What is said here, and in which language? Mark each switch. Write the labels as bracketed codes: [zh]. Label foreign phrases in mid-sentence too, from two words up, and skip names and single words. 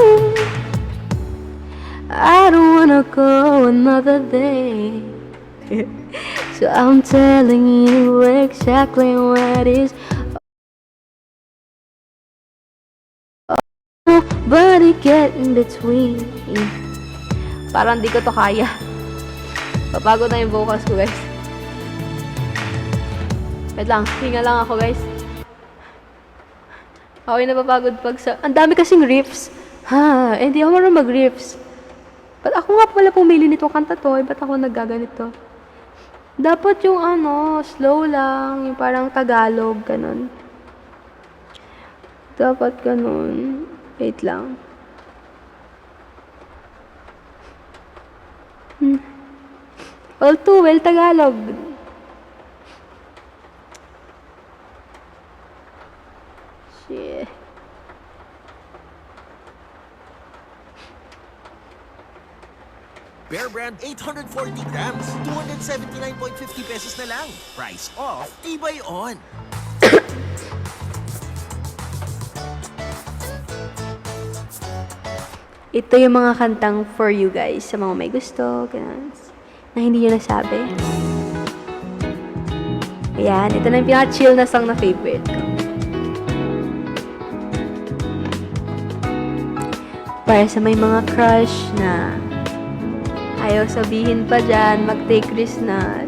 [en] I don't wanna go another day. So I'm telling you exactly what is. Nobody get in between. [tl] Parang di ko to kaya. Papagod na yung vocals ko, guys. Wait lang, hinga lang ako, guys. Ako'y napapagod pag sa... Ang dami kasing riffs. Ha, hindi ako marunong mag-riffs. Ba't ako nga pala pumili nito kanta to? Ba't ako naggaganito? Dapat yung slow lang. Yung parang Tagalog, ganun. Dapat ganun. Wait lang. [en] All too well Tagalog. [tl] Shit. Bear Brand 840 grams, 279.50 pesos na lang. [en] Price off, tibay on. [tl] Ito yung mga kantang [en] for you guys, [tl] sa mga may gusto, ganun. na hindi nyo nasabi? Ayan, ito na yung pinaka-chill na song na favorite ko. Para sa may mga crush na ayaw sabihin pa dyan, mag-take risk na.